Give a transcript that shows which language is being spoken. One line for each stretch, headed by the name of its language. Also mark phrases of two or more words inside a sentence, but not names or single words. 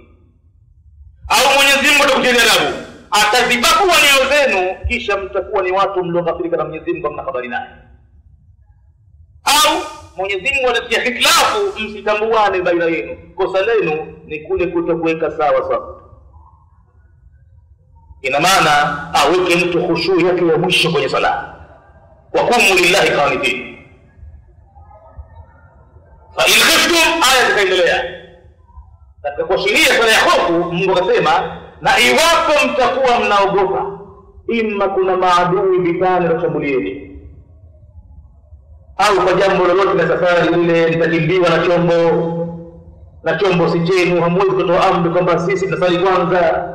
Swahili: Au Mwenyezi Mungu atakujalia adabu, atazibakua nyoyo zenu kisha mtakuwa ni watu mlioghafilika na Mwenyezi Mungu, mna habari naye. Au Mwenyezi Mungu anatia hitilafu, msitambuane baina yenu, kosa lenu ni kule kutokuweka sawa sawa. Ina maana aweke mtu khushu yake ya mwisho kwenye sala,
Arabic: وقوموا لله قانتين. فإن خفتم,
Swahili: aya zikaendelea katika kuashiria sala ya hofu. Mungu akasema na iwapo mtakuwa mnaogopa, imma kuna maadui vitani washambulieni, au kwa jambo lolote la safari ile litakimbiwa na chombo si chenu, hamwezi kutoa amri kwamba sisi tunasali kwanza.